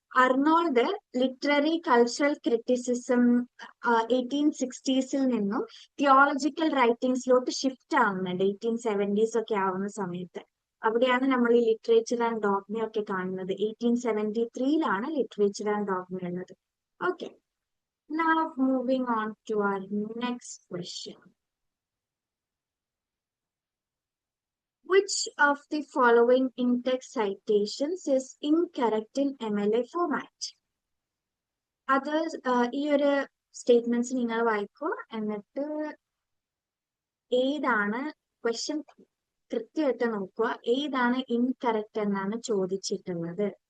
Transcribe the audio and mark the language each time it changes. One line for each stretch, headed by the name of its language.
Malayalam: Arnold literary cultural criticism 1860s നിന്നും theological റൈറ്റിംഗ്സിലോട്ട് shift ആവുന്നുണ്ട് 1870s ഒക്കെ ആവുന്ന സമയത്ത്. അവിടെയാണ് നമ്മൾ ഈ ലിറ്ററേച്ചർ ആൻഡ് ഡോഗ്മ ഒക്കെ കാണുന്നത്. 1873 ലിറ്ററേച്ചർ ആൻഡ് ഡോഗ്മ ഉള്ളത്.
English: Okay, now moving on to our next question. Which of the following in-text citations is incorrect in MLA format?
Malayalam: അത് ഈ ഒരു സ്റ്റേറ്റ്മെന്റ്സ് നിങ്ങൾ വായിക്കൂ, എന്നിട്ട് ഏതാണ് ക്വസ്റ്റ്യൻ കൃത്യമായിട്ട് നോക്കുക. ഏതാണ് ഇൻകറക്റ്റ് എന്നാണ് ചോദിച്ചിട്ടുള്ളത്.